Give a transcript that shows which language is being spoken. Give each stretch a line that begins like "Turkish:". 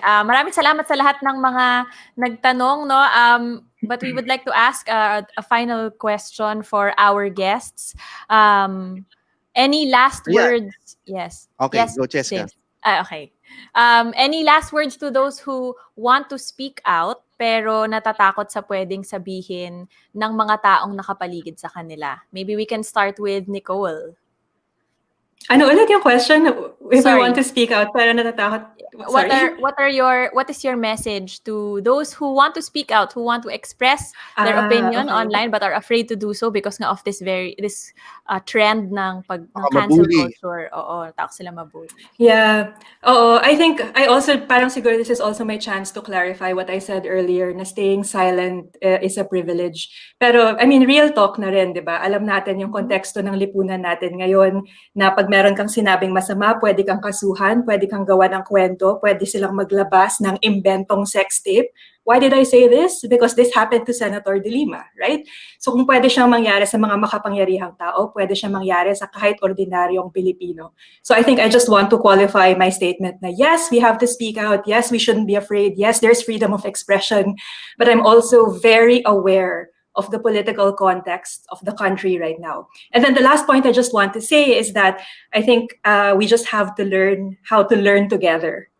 Filipino: Maraming salamat sa lahat ng mga nagtanong, no?
English: But we would like to ask a final question for our guests. Any last Yeah. words? Yes. Okay, Yes, go Cheska. James. Okay. Any last words to those who want to speak out
Filipino: pero natatakot sa pwedeng sabihin ng mga taong nakapaligid sa kanila?
English: Maybe we can start with Nicole.
Filipino: Ano ulit yung question? If I
English: Sorry. want to speak out, pero natatakot. What Sorry. is your message to those who want to speak out, who want to express their opinion Okay. online but are afraid to do so because nga of this trend ng
Filipino: Baka
English: cancel
Filipino: mabully. culture? Oo, takot sila mabully.
English: Yeah. Oo, I think I also, parang siguro this is also my chance to clarify what I said earlier, na staying silent is a privilege.
Filipino: Pero, I mean, real talk na rin, di ba? Alam natin yung konteksto ng lipunan natin ngayon, na pag meron kang sinabing masama, pwede kang kasuhan, pwede kang gawa ng kwento, pwede silang maglabas ng imbentong sex tape.
English: Why did I say this? Because this happened to Senator De Lima, right?
Filipino: So kung pwede siyang mangyari sa mga makapangyarihang tao, pwede siyang mangyari sa kahit ordinaryong Pilipino.
English: So I think I just want to qualify my statement na yes, we have to speak out. Yes, we shouldn't be afraid. Yes, there's freedom of expression. But I'm also very aware of the political context of the country right now. And then the last point I just want to say is that I think we just have to learn how to learn together.